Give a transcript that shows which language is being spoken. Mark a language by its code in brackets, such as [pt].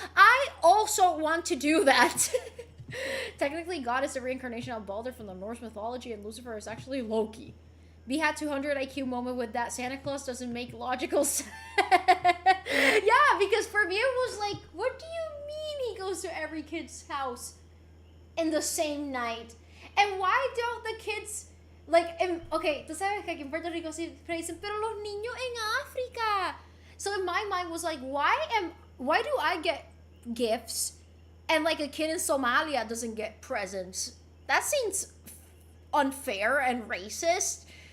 [en] I also want to do that. Technically, God is the reincarnation of Balder from the Norse mythology, and Lucifer is actually Loki. B had 200 IQ moment with that. Santa Claus doesn't make logical sense. Yeah, because for me it was like, what do you mean he goes to every kid's house in the same night? And why don't the kids, like, okay, [es] tú sabes que aquí en Puerto Rico sí dicen, pero los niños en África. [en] So in my mind was like, why do I get gifts and like a kid in Somalia doesn't get presents? That seems unfair and racist.